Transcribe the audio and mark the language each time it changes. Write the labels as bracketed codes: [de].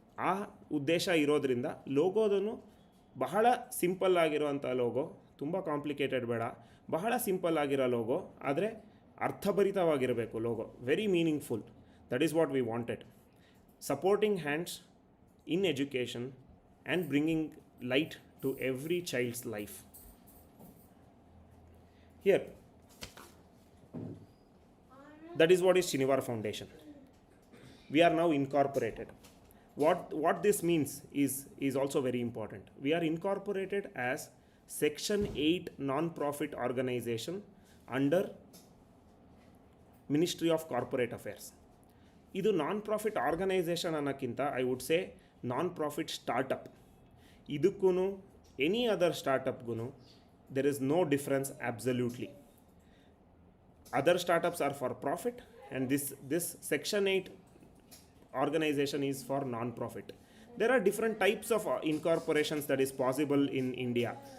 [kn] ಆ ಉದ್ದೇಶ ಇರೋದ್ರಿಂದ ಲೋಗೋದನ್ನು ಬಹಳ ಸಿಂಪಲ್ ಆಗಿರುವಂಥ ಲೋಗೋ, ತುಂಬ ಕಾಂಪ್ಲಿಕೇಟೆಡ್ ಬೇಡ, ಬಹಳ ಸಿಂಪಲ್ ಆಗಿರೋ ಲೋಗೋ, ಆದರೆ ಅರ್ಥಭರಿತವಾಗಿರಬೇಕು logo, [en] Very meaningful. That is what we wanted. Supporting hands in education and bringing light to every child's life. Here, that is what is Chinivar Foundation. We are now incorporated. What this means is also very important. We are incorporated as Section 8 non-profit organization under Ministry of Corporate Affairs. ಇದು non-profit organisation [kn] ಅನ್ನೋಕ್ಕಿಂತ [en] I would say non-profit startup. [kn] ಇದಕ್ಕೂ [en] Any other ಸ್ಟಾರ್ಟಪ್ಗೂ there is no difference absolutely. Other startups are for profit, and this Section 8 organization is for non-profit. There are different types of incorporations that is possible in India.